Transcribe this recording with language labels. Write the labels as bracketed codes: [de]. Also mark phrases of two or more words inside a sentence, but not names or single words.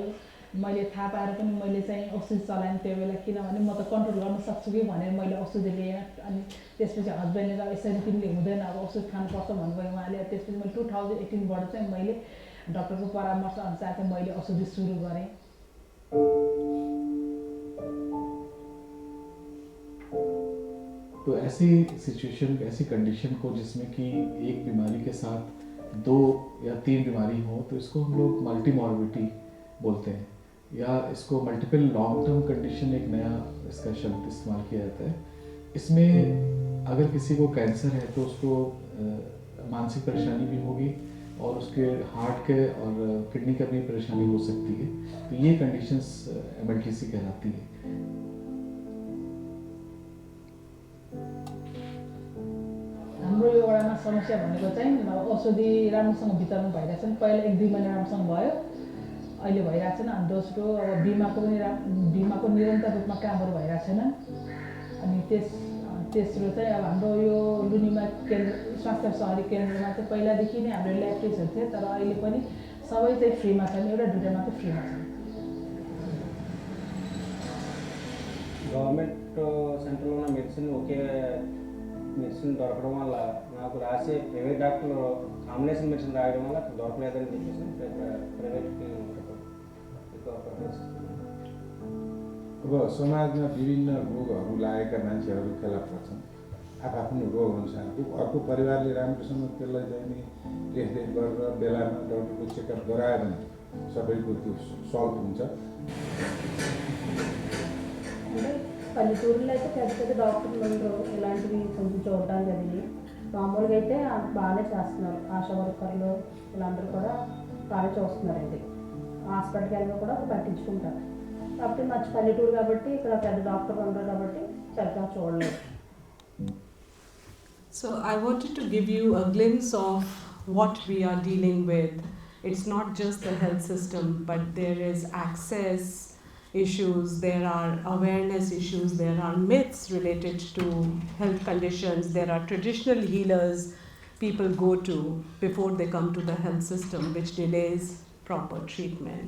[ne] मैले थाहा पाएर पनि मैले चाहिँ औषधि चलाएँ त्यो बेला, किनभने म त कन्ट्रोल गर्न सक्छु कि भनेर मैले औषधि लिएँ। अनि त्यसपछि हस्बेन्डले यसरी तिमीले हुँदैन अब औषध खानुपर्छ भन्नुभयो उहाँले। त्यसपछि मैले 2018बाट चाहिँ मैले डक्टरको परामर्श अनुसार चाहिँ मैले औषधि सुरु गरेँ। [hi] तो ऐसी सिचुएशन, ऐसी कंडीशन को जिसमें कि एक बीमारी के साथ 2 या 3 बीमारी हो तो इसको हम लोग [en] multi morbidity [hi] बोलते हैं, या इसको [en] multiple long term condition [hi] एक नया इसका शब्द इस्तेमाल किया जाता है। इसमें अगर किसी को कैंसर है तो उसको मानसिक परेशानी भी होगी और उसके हार्ट के और किडनी का भी परेशानी हो सकती है। तो ये कंडीशंस एमएलटीसी कहलाती है। [ne] हाम्रो यो वडामा समस्या भनेको चाहिँ औषधि राम्रोसँग वितरण भइरहेको छ। पहिला 1-2 महिना राम्रोसँग भयो, अहिले भइरहेको छैन। अनि दोस्रो अब बिमाको निरन्तर रूपमा कामहरू भइरहेको छैन। अनि तेस्रो चाहिँ अब हाम्रो यो लुनीमा केन्द्र स्वास्थ्य सहरी केन्द्रमा चाहिँ पहिलादेखि नै हाम्रो ल्याब टेस्टहरू थियो, तर अहिले पनि सबै चाहिँ फ्रीमा छन्, एउटा दुईवटा मात्रै फ्रीमा छन्। [te] గవర్నమెంట్ సెంటర్లో ఉన్న మెడిసిన్ ఒకే మెడిసిన్ దొరకడం వల్ల నాకు రాసే ప్రైవేట్ డాక్టర్లు [en] combination medicine [te] రాయడం వల్ల దొరకలేదని చెప్పేసి ప్రైవేట్కి [ne] अब समाजमा विभिन्न रोगहरू लागेका मान्छेहरू फेला पर्छन् आफ्नो रोग अनुसारको अर्को परिवारले राम्रोसँग त्यसलाई चाहिँ नि देखरेख गरेर बेलामा डक्टरको चेकअप गरायो भने सबैको त्यो सल्भ हुन्छ [te] అంటే పల్లెటూరులో అయితే పెద్ద పెద్ద డాక్టర్లు ఉండరు ఇలాంటివి కొంచెం చూడడానికి అది మామూలుగా అయితే బాగానే చేస్తున్నారు ఆశా వర్కర్లు వీళ్ళందరూ కూడా బాగా చూస్తున్నారండి హాస్పిటల్కి వెళ్ళినా కూడా పట్టించుకుంటారు కాబట్టి మంచి పల్లెటూరు కాబట్టి ఇక్కడ పెద్ద డాక్టర్లు ఉండరు కాబట్టి సరిగ్గా చూడలేదు. [en] So I wanted to give you a glimpse of what we are dealing with. It's not just the health system, but there is access issues, there are awareness issues, there are myths related to health conditions, there are traditional healers people go to before they come to the health system, which delays proper treatment.